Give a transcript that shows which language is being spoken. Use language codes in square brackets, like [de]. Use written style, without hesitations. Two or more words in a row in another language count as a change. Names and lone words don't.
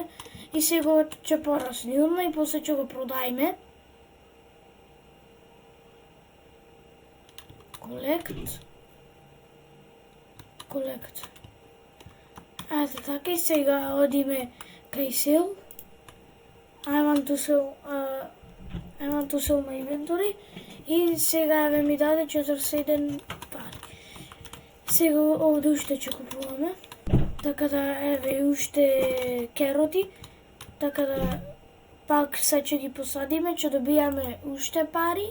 [mk] И сега ќе порасне одма и после ќе го продајме. Колект. Ете така и сега одиме кај сел. [en] I want to sell my inventory. [mk] И сега еве ми даде 41 пари. Сега овде уште ќе купуваме. Така да еве уште кероти. Така да пак се ќе ги посадиме, ќе добијаме уште пари.